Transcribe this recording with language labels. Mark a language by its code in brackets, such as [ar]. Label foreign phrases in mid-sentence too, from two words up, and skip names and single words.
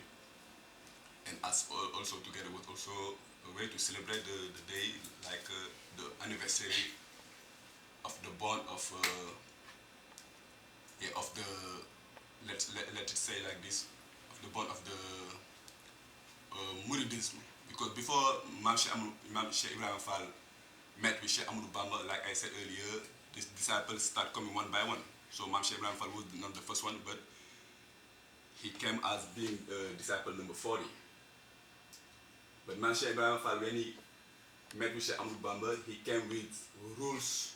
[en] And us also together was also a way to celebrate the day, like the anniversary of the born of the, let it say like this, of the born of the Muridism. Because before Mame Cheikh Ibrahima Fall met with Cheikh Ahmadou Bamba, like I said earlier, these disciples start coming one by one. So Mame Cheikh Ibrahima Fall was not the first one, but he came as being disciple number 40. But Mame Cheikh Ibrahima Fall, when he met with Cheikh Ahmadou Bamba, he came with rules.